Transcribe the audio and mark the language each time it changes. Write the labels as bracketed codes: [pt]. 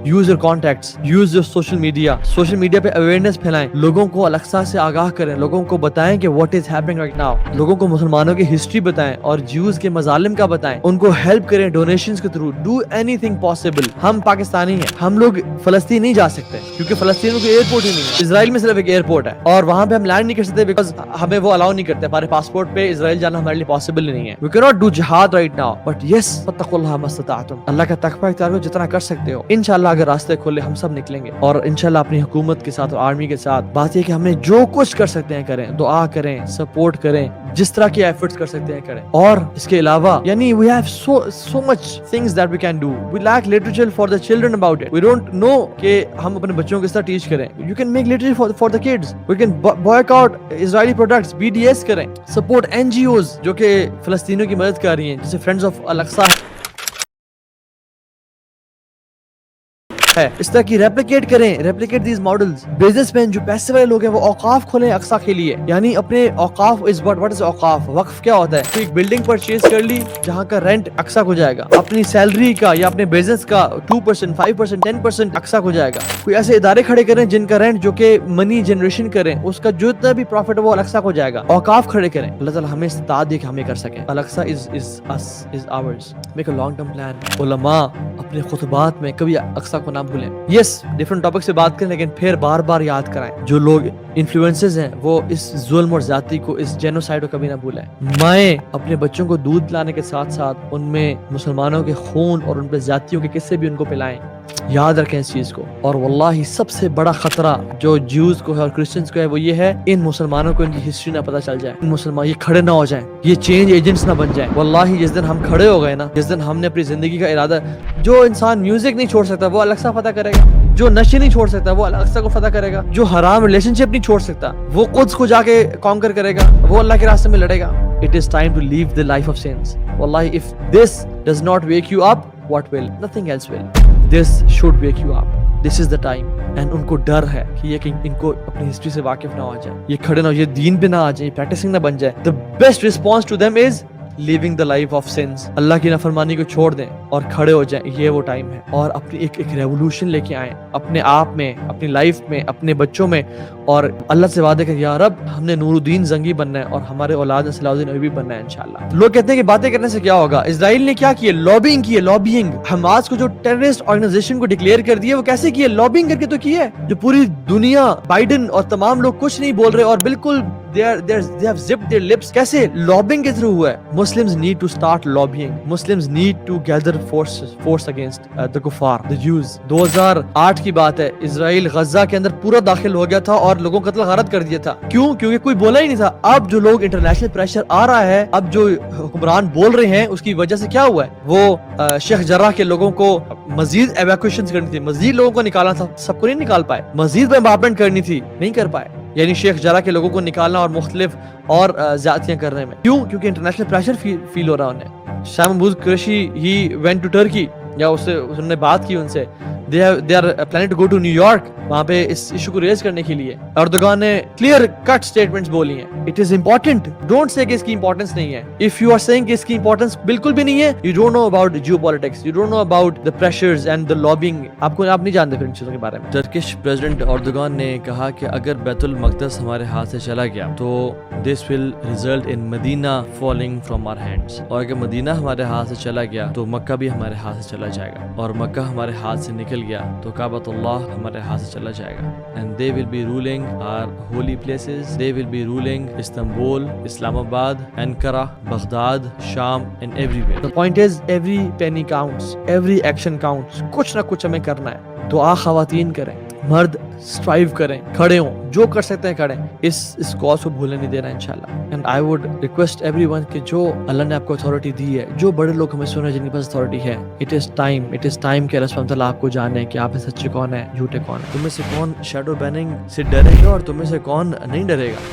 [en] Use your contacts, use your social media [ur] پہ awareness پھیلائیں, لوگوں کو الاقصی سے آگاہ کریں, لوگوں کو بتائیں کہ [en] what is happening right now, [ur] لوگوں کو مسلمانوں کی ہسٹری بتائیں اور جیوز کے مظالم کا بتائیں, ان کو ہیلپ کریں ڈونیشنز کے تھرو. [en] Do anything possible. [ur] ہم پاکستانی ہیں, ہم لوگ فلسطین نہیں جا سکتے کیونکہ فلسطین میں کوئی ایئرپورٹ ہی نہیں ہے. اسرائیل میں صرف ایک ایئرپورٹ ہے اور وہاں پہ ہم لینڈ نہیں کر سکتے بیکاز ہمیں وہ الاؤ نہیں کرتے. ہمارے پاسپورٹ پہ اسرائیل جانا ہمارے لیے پاسبل نہیں ہے. [en] We cannot do jihad right now, but yes, [ar] فاتقوا اللہ ما استطعتم. [ur] اللہ کا تقوی اختیار کرو جتنا کر سکتے ہو. انشاءاللہ اگر راستے کھولے ہم سب نکلیں گے اور انشاءاللہ اپنی حکومت کے ساتھ اور آرمی کے ساتھ. بات یہ کہ ہم نے جو کچھ کر سکتے ہیں کریں, دعا کریں, سپورٹ کریں, جس طرح کے ایفرٹس کر سکتے ہیں کریں. اور اس کے علاوہ یعنی [en] we have so much things that we can do. We lack literature for the children about it. We don't know [ur] کہ ہم اپنے بچوں کو کس طرح ٹیچ کریں. [en] You can make literature for the kids. We can boycott Israeli products, [ur] BDS کریں, support NGOs جو کہ فلسطینیوں کی مدد کر رہی ہیں جیسے فرینڈز آف الاقصی ہے. اس طرح کی [en] Replicate these models. [ur] Business man جو پیسے والے لوگ ہیں وہ اوقاف کھولیں اقصی کے لیے, یعنی اپنے اوقاف what is اوقاف, وقف کیا ہوتا ہے؟ تو ایک بلڈنگ پرچیز کر لی جہاں کا رینٹ اقصی کو جائے گا, اپنی سیلری کا یا اپنے بزنس کا 2%, 5%, 10% اقصی کو جائے گا. کوئی ایسے ادارے کھڑے کریں جن کا رینٹ جو کہ منی جنریشن کریں اس کا جتنا بھی پروفٹ وہ الاقصی کو جائے گا. اوقاف کھڑے کریں. اللہ تعالیٰ ہمیں استطاعت دے کہ ہمیں کر سکیں. [en] Al Aqsa is us, is ours. Make a long term plan. [ur] علماء اپنے خطبات میں کبھی اقصی کو نہ بھولیں. یس ڈفرنٹ ٹاپک سے بات کریں لیکن پھر بار بار یاد کرائیں. جو لوگ انفلوئنسز ہیں وہ اس ظلم اور زیادتی کو, اس جینوسائیڈ کو کبھی نہ بھولیں. مائیں اپنے بچوں کو دودھ پلانے کے ساتھ ساتھ ان میں مسلمانوں کے خون اور ان پہ زیادتیوں کے قصے بھی ان کو پلائیں. یاد رکھیں اس چیز کو. اور واللہ سب سے بڑا خطرہ جو جیوز کو ہے اور کرسچنز کو ہے وہ یہ ہے ان مسلمانوں کو ان کی ہسٹری نہ پتہ چل جائے. ان مسلمان یہ کھڑے نہ ہو جائیں, یہ چینج ایجنٹس نہ بن جائیں. واللہ جس دن ہم کھڑے ہو گئے نا, جس دن ہم نے اپنی زندگی کا ارادہ, جو انسان میوزک نہیں چھوڑ سکتا وہ الاقصی فتح کرے گا, جو نشے نہیں چھوڑ سکتا وہ الاقصی کو فتح کرے گا, جو حرام ریلیشن شپ نہیں چھوڑ سکتا وہ قدس کو جا کے کانکر کرے گا, وہ اللہ کے راستے میں لڑے گا. [en] It is time to leave the life of sins. Wallahi, if this does not wake you up, what will? Nothing else will. This should wake you up. This is the time. [ur] And ان کو ڈر ہے کہ یہ کہ ان کو اپنی history سے واقف نہ ہو جائے, یہ کھڑے نہ ہو, یہ دین پہ نہ آ جائیں, پریکٹسنگ نہ بن جائے. [en] The best response to them is living the life of سنس. [ur] اللہ کی نافرمانی کو چھوڑ دیں اور کھڑے ہو جائیں. یہ وہ ٹائم ہے. اور اپنی ایک ریولوشن لے کے آئیں اپنے آپ میں, اپنی لائف میں, اپنے بچوں میں, اور اللہ سے وعدے کر یا رب ہم نے نور الدین زنگی بننا ہے اور ہمارے اولاد نے صلاح الدین ایوبی بننا ہے انشاءاللہ. لوگ کہتے ہیں کہ باتیں کرنے سے کیا ہوگا. اسرائیل نے کیا کیا؟ لابینگ کی ہے, لابینگ. حماس کو جو ٹیررسٹ آرگنائزیشن کو ڈکلیئر کر دیا وہ کیسے کی ہے؟ لابینگ کر کے تو کی ہے. جو پوری دنیا, بائیڈن اور تمام لوگ کچھ نہیں بول رہے اور بالکل [en] they have zipped their lips. [ur] کیسے lobbying کے through ہوا ہے. [en] Muslims need to start lobbying. Muslims need to gather force against the kuffar, the Jews. [ur] 2008 کی بات ہے, اسرائیل غزہ کے اندر پورا داخل ہو گیا تھا اور لوگوں کو قتل غارت کر دیا تھا. کیوں؟ کیونکہ کوئی بولا ہی نہیں تھا. اب جو لوگ انٹرنیشنل پریشر آ رہا ہے, اب جو حکمران بول رہے ہیں, اس کی وجہ سے کیا ہوا ہے, وہ شیخ جراح کے لوگوں کو مزید ایویکویشن کرنی تھی, مزید لوگوں کو نکالنا تھا, سب کو نہیں نکال پائے. مزید بمبارمنٹ کرنی تھی, نہیں کر پائے. یعنی شیخ جراح کے لوگوں کو نکالنا اور مختلف اور زیادتیاں کرنے میں. کیوں؟ کیونکہ انٹرنیشنل پریشر فیل ہو رہا انہیں. Shah Mahmood Qureshi [en] ہی went to Turkey, [ur] یا اس سے انہوں نے بات کی ان سے. [en] they are planning to go to New York, [ur] وہاں پہ اس ایشو کو ریز کرنے کے لیے. اردوغان نے کلیئر کٹ سٹیٹمنٹس بولی ہیں. [en] It is important. Don't say [ur] کہ اس کی امپورٹنس نہیں ہے. [en] If you are saying [ur] کہ اس کی امپورٹنس بالکل بھی نہیں ہے, [en] you don't know about geopolitics, you don't know about the pressures and the lobbying. [ur] آپ نہیں جانتے پھر ان چیزوں کے بارے میں. ٹرکش پریزیڈنٹ اردوغان نے کہا کہ اگر بیت المقدس ہمارے ہاتھ سے چلا گیا تو [en] this will result in Medina falling from our hands. [ur] اور اگر مدینہ ہمارے ہاتھ سے چلا گیا تو مکہ بھی ہمارے ہاتھ سے چلا جائے گا, اور مکہ ہمارے ہاتھ سے نکل گیا تو کعبۃ اللہ ہمارے ہاتھ سے چلا جائے گا. [en] And they will be ruling our holy places. They will be ruling Istanbul, Islamabad, Ankara, Baghdad, Sham and everywhere. The point is every penny counts, every action counts. [ur] کچھ نہ کچھ ہمیں کرنا ہے. دعا خواتین کریں, مرد اسٹرائیو کریں, کھڑے ہوں, جو کر سکتے ہیں کریں. اس کاز کو بھولنے نہیں دینا انشاءاللہ. [en] and I would request every one [ur] کہ جو اللہ نے آپ کو اتھارٹی دی ہے, جو بڑے لوگ ہمیں سن رہے ہیں جن کے پاس اتھارٹی ہے, اٹ از ٹائم کہ اللہ سبحانہ تعالیٰ آپ کو جانے کہ آپ میں سچے کون ہیں, جھوٹے کون ہیں. تم میں سے کون شیڈو بیننگ سے ڈرے گا اور تم میں سے کون نہیں ڈرے گا.